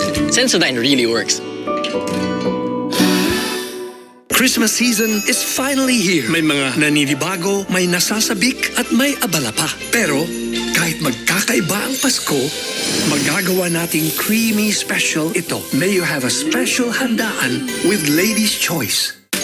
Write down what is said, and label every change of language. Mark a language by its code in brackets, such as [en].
[en] Sensodyne really works. Christmas season is finally here. [tl] May mga naninibago, may nasasabik at may abala pa. Pero kahit magkakaiba ang Pasko, magagawa nating [en] creamy special [tl] ito. [en] May you have a special handaan with Lady's Choice.